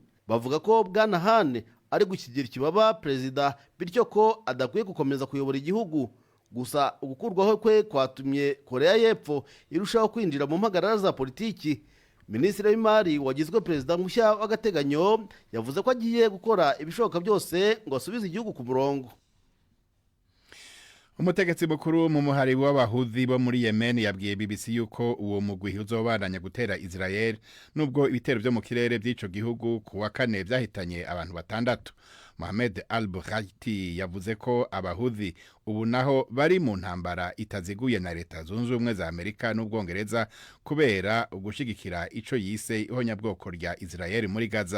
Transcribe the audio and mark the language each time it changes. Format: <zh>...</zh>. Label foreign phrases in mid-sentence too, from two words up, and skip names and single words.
<rw>Bavuga ko Bwana Han ari gukigira ikibaba Perezida bityo ko adakwiye gukomeza kuyobora igihugu. Gusa ugukurwaho kwe kwatumye Korea y'Epfo irushaho kwinjira mu mpagarara za politiki. Minisitiri w'imari wagizwe Perezida mushya w'agateganyo yavuze ko agiye gukora ibishoboka byose ngo asubize igihugu ku murongo.</rw> <rn>Umutegetsi mukuru mu muhari w'abahudhi bo muri Yemen yabwiye BBC yuko uwo mugwi uzobandanya gutera Israel nubwo ibitero byo mu kirere by'ico gihugu ku wa kane byahitanye abantu batandatu. Mohamed Al-Bughati yavuze ko abahudhi ubu naho bari mu ntambara itaziguye na leta zunze ubumwe za Amerika n'Ubwongereza kubera ugushigikira ico yise ihonyabwoko rya Israel muri Gaza.</rn>